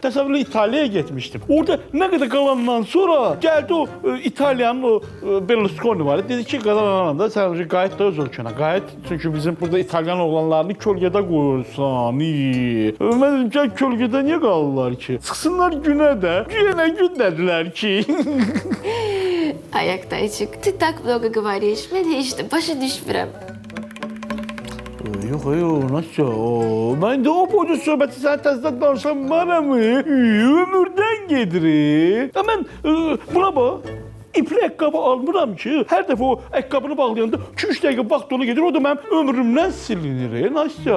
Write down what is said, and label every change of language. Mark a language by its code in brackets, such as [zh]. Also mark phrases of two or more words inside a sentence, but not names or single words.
[az] Təsəvvür elə, İtaliyaya getmişdim. Orada nə qədər qalandan sonra gəldi o İtaliyanın o Berlusconi var. Dedi ki, qadan da sən qayıt da öz ölkənə. Qayıt, çünki bizim burada İtalyan oğlanlarını kölgədə qoyursan. Mən dedim ki, kölgədə niyə qalırlar ki? Çıxsınlar günə də. Günə gün dedilər ki. Ay Oqtaycık, [ru] ты так много говоришь, [az] mən heç də başa düşmürəm. Yox, Nasya, mən də o boyda söhbəti sənə təzdən danışan mənəm. Ömürdən gedirik. Mən buna bax. İpli əqqabı almıram ki, hər dəfə o əqqabını bağlayanda 2-3 dəqiqə vaxt ona gedir, o da mənim ömrümdən silinir, Nasya.